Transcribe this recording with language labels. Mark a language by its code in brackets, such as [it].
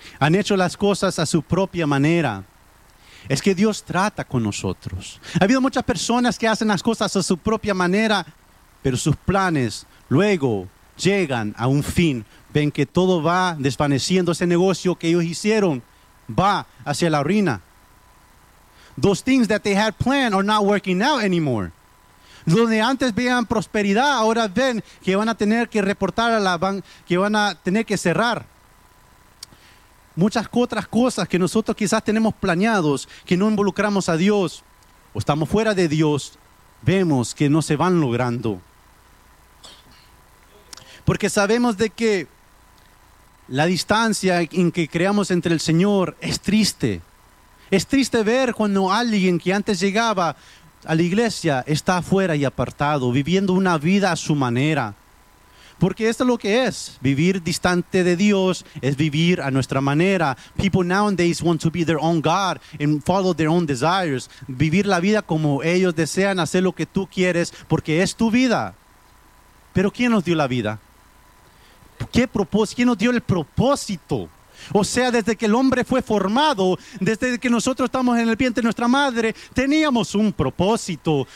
[es] Han hecho las cosas a su propia manera. Es que Dios trata con nosotros. Ha habido muchas personas que hacen las cosas a su propia manera, pero sus planes luego llegan a un fin. Ven que todo va desvaneciendo. Ese negocio que ellos hicieron va hacia la ruina. [en] Those things that they had planned are not working out anymore. [es] Donde antes veían prosperidad, ahora ven que van a tener que reportar a la banca, que van a tener que cerrar. Muchas otras cosas que nosotros quizás tenemos planeados, que no involucramos a Dios, o estamos fuera de Dios, vemos que no se van logrando. Porque sabemos de que la distancia en que creamos entre el Señor es triste. Es triste ver cuando alguien que antes llegaba a la iglesia está afuera y apartado, viviendo una vida a su manera. Porque esto es lo que es, vivir distante de Dios, es vivir a nuestra manera. [en] People nowadays want to be their own God and follow their own desires. [es] Vivir la vida como ellos desean, hacer lo que tú quieres, porque es tu vida. ¿Pero quién nos dio la vida? ¿Qué propósito? ¿Quién nos dio el propósito? O sea, desde que el hombre fue formado, desde que nosotros estamos en el vientre de nuestra madre, teníamos un propósito.